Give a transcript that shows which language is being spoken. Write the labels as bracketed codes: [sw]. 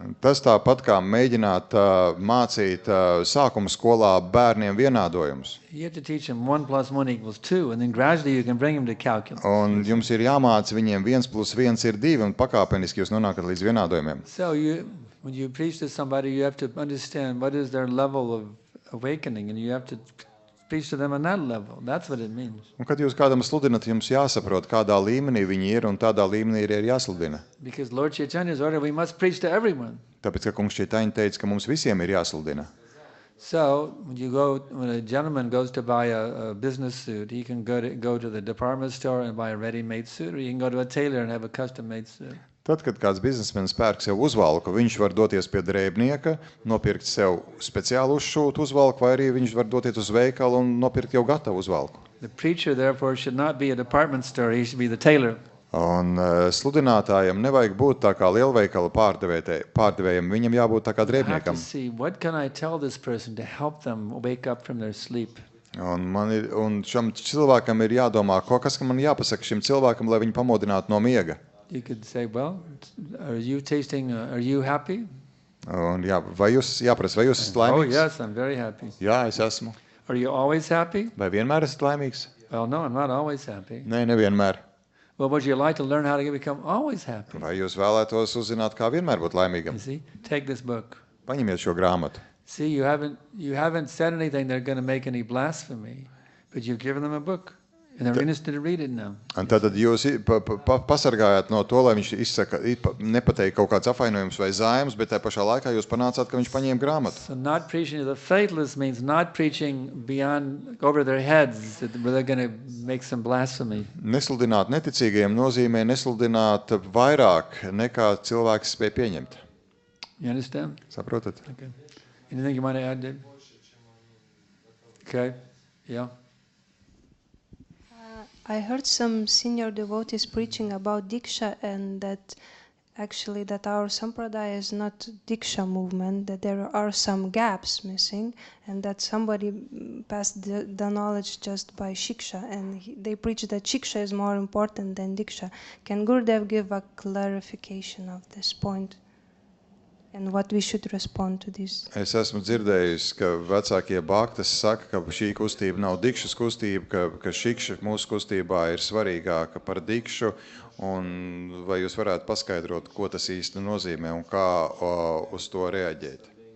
[lv] Tas tāpat kā mēģināt mācīt sākuma skolā bērniem vienādojumus. [en] You have to teach them 1 + 1 = 2, and then gradually you can bring them to calculus. [lv] Un jums ir jāmāca viņiem 1 + 1 ir 2, un pakāpeniski jūs nonākat līdz vienādojumiem. [en] So when you preach to somebody, you have to understand what is their level of awakening, and you have to preach to them on that level. That's what it means. [lv] Un kad jūs kādam sludinat, jums jāsaprot, kādā līmenī viņi ir, un tādā līmenī ir jāsludina. [en] Because Lord Chaitanya's order, we must preach to everyone. [lv] Tāpēc, ka kungs Čaitanya teica, ka mums visiem ir jāsludina. [en] So when a gentleman goes to buy a business suit, he can go to the department store and buy a ready-made suit, or he can go to a tailor and have a custom-made suit. [lv] Tad, kad kāds biznesmenis pērk sev uzvalku, viņš var doties pie drēbnieka, nopirkt sev speciālu uzšūtu uzvalku, vai arī viņš var doties uz veikalu un nopirkt jau gatavu uzvalku. [en] The preacher, therefore, should not be a department store, he should be the tailor. [lv] Un sludinātājam nevajag būt tā kā lielveikala pārdevējam, viņam jābūt tā kā [en] I have to [lv] drēbniekam. [en] see, what can I tell this person to help them wake up from their sleep? [lv] Un šam cilvēkam ir jādomā, kas man jāpasaka šim cilvēkam, lai viņu pamodinātu no miega. [en] You could say, well, are you happy? [lv] Un vai jūs esat [en] Oh, [lv] laimīgs? [en] yes, I'm very happy. [lv] Jā, es esmu. [en] Are you always happy? [lv] Vai vienmēr esat laimīgs? [en] Well, no, I'm not always happy. [lv] Nē, nevienmēr. [en] Well, would you like to learn how to become always happy? [lv] Vai jūs vēlētos uzzināt, kā vienmēr būt laimīgam? [en] You see, take this book. [lv] Paņemiet šo grāmatu. [en] See, you haven't said anything that are going to make any blasphemy, but you've given them a book, and they're interested to read it now. [lv] Un tad jūs pasargājāt no to, lai viņš nepateikt kaut kāds apvainojums vai zaimas, bet tajā pašā laikā jūs panācāt, ka viņš paņēma grāmatu. [en] So not preaching to the faithless means not preaching beyond, over their heads, where they're going to make some blasphemy. [lv] Nesludināt neticīgajiem nozīmē nesludināt vairāk nekā cilvēks spēj pieņemt. [en] You understand? [lv] Saprotat? [en] Okay. Anything you want to add, Dave? Okay. Yeah. I heard some senior devotees preaching about Diksha, and that actually that our Sampradaya is not Diksha movement, that there are some gaps missing, and that somebody passed the knowledge just by Shiksha, and they preach that Shiksha is more important than Diksha. Can Gurudev give a clarification of this point? And what we should respond to this? [lv] Es esmu dzirdējis, ka vecākie bhaktas saka, ka šī kustība nav dikšas kustība, ka šikša mūsu kustībā ir svarīgāka par dikšu, un vai jūs varētu paskaidrot, ko tas īsti nozīmē un kā uz to reaģēt?